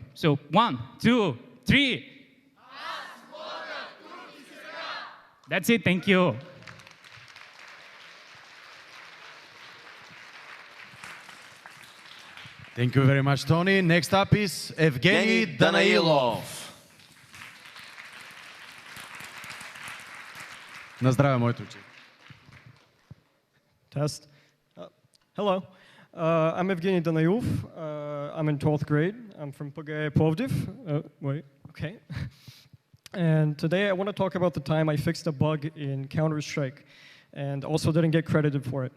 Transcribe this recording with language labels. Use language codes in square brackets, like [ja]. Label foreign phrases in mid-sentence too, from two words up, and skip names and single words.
[en] So 1, 2, 3. That's it, thank you. Thank you very much, Tony. Next up is Evgeny Данаилов. [bg] На здраве, моето учи. [en] Test. Hello, I'm Evgeny Danayov. I'm in 12th grade. I'm from Pogaya Plovdiv. Wait, okay. And today I want to talk about the time I fixed a bug in Counter-Strike and also didn't get credited for it.